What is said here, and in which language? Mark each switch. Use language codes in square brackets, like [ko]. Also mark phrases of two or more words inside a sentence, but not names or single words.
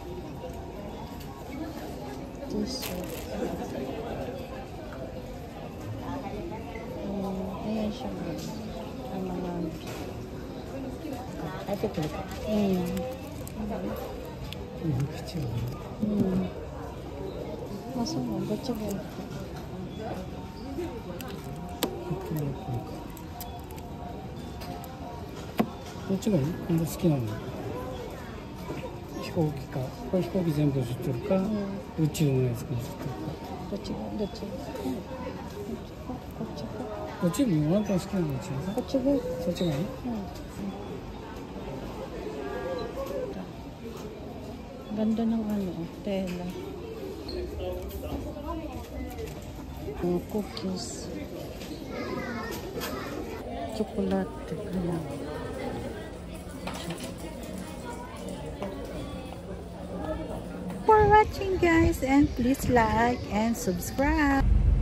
[tl] T-shirt. Ayan siya. Ang mga ito po. Masa mo? Ba't siya ba? [ja] どっちがいい？今度好きなの。飛行機か。これ飛行機全部映ってるか、宇宙のやつが映ってるか。どっちが？どっち？こっちか。こっちもあなた好きなの違う？こっちがいい。そっちがいい？ [tl] Ganda ng ano, tela. Cookies. Chocolate. Ayan. [en] For watching guys, and please like and subscribe.